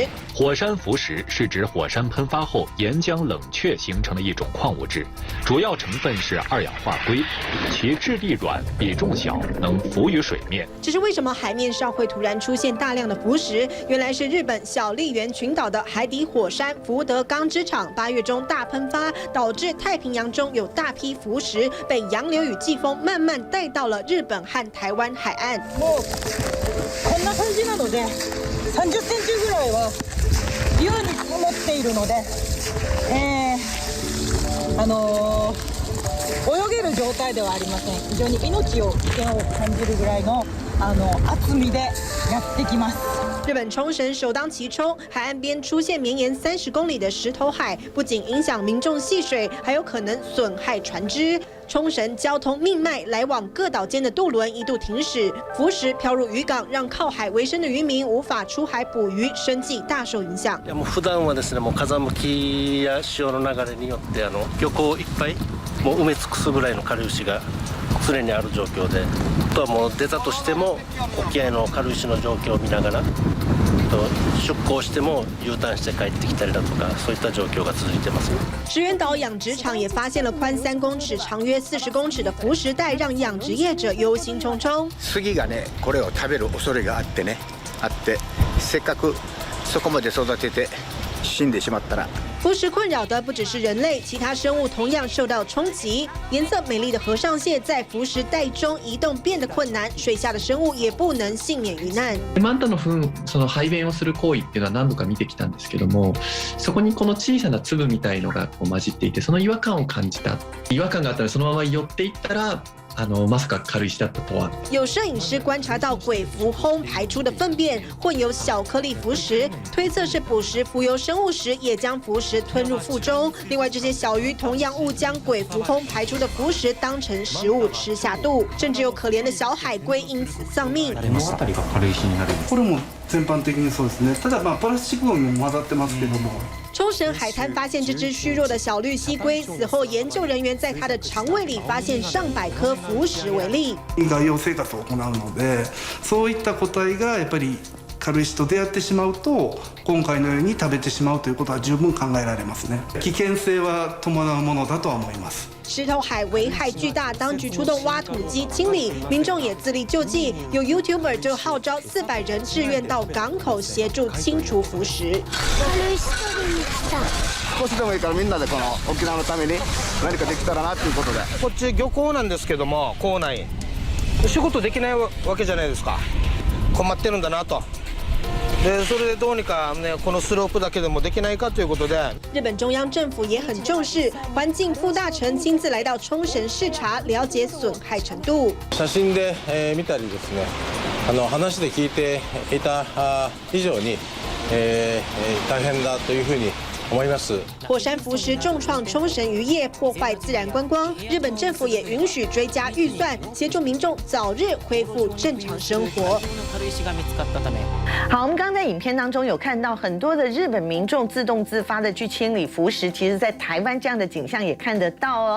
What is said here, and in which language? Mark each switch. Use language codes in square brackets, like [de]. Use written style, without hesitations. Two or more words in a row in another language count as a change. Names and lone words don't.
[zh] 火山浮石是指火山喷发后岩浆冷却形成的一种矿物质，主要成分是2氧化硅，其质地软，比重小，能浮于水面。只是为什么海面上会突然出现大量的浮石？原来是日本小笠原群岛的海底火山福德冈之场8月中大喷发，导致太平洋中有大批浮石被洋流与季风慢慢带到了日本和台湾海岸。 [ja] こんな感じなので、30センチぐらいは優に積もっているので、泳げる状態ではありません。非常に命を危険を感じるぐらいの厚みでやってきます。 [zh] 日本冲绳首当其冲，海岸边出现绵延30公里的石头海，不仅影响民众戏水，还有可能损害船只。冲绳交通命脉，来往各岛间的渡轮一度停驶，浮石飘入渔港，让靠海为生的渔民无法出海捕鱼，生计大受影響。 [ja] もう普段はですね、もう風向きや潮の流れによって漁港いっぱいもう埋め尽くすぐらいの軽石が常にある状況で、あとはもう出たとしても沖合の軽石の状況を見ながら。出港しても U ターンして帰ってきたりだとか、そういった状況が続いてます。 [zh] 石垣岛养殖场也发现了宽3公尺、長約40公尺的浮石带，让养殖业者忧心忡忡。 [ja] 杉がね、これを食べる恐れがあってね、せっかくそこまで育てて死んでしまったら。 [zh] 浮石困扰的不只是人类，其他生物同样受到冲击。颜色美丽的和尚蟹在浮石带中移动变得困难，水下的生物也不能幸免于难。 [ja] マンタの糞、その排便をする行為っていうのは何度か見てきたんですけども、そこにこの小さな粒みたいのがこう混じっていて、その違和感を感じた。違和感があったらそのまま寄っていったら。まさか軽石だったとは。 [zh] 有摄影师观察到鬼蝠魟排出的粪便混有小颗粒浮石，推测是捕食浮游生物时也将浮石吞入腹中。另外，这些小鱼同样误将鬼蝠魟排出的浮石当成食物吃下肚，甚至有可怜的小海龟因此丧命。 [ja] これも全般的にそうですね。ただプラスチックゴミも混ざってますけども。 [zh] 冲绳海滩发现这只虚弱的小绿蜥龟，死后研究人员在它的肠胃里发现上百颗浮石为例。 [ja] 外洋生活を行うので、そういった個体がやっぱり軽石と出会ってしまうと今回のように食べてしまうということは十分考えられますね。危険性は伴うものだとは思います。 [zh] 石头海危害巨大，当局出动挖土机清理，民众也自力救济。有 YouTuber 就号召400人志愿到港口协助清除浮石。 [ja] 少しでもいいからみんなでこの沖縄のために何かできたらなということで。こっち漁港なんですけども、港内仕事できないわけじゃないですか。困ってるんだなと。でそれでどうにかねこのスロープだけでもできないかということで。 [zh] 日本中央政府也很重視，环境副大臣亲自来到冲绳视察，了解损害程度。 [ja] 写真で見たりですね、話で聞いていた以上に大変だというふうに。 [zh] 火山浮石重创冲绳渔业，破坏自然观光。日本政府也允许追加预算，协助民众早日恢复正常生活。好，我们刚刚在影片当中有看到很多的日本民众自动自发的去清理浮石，其实在台湾这样的景象也看得到哦。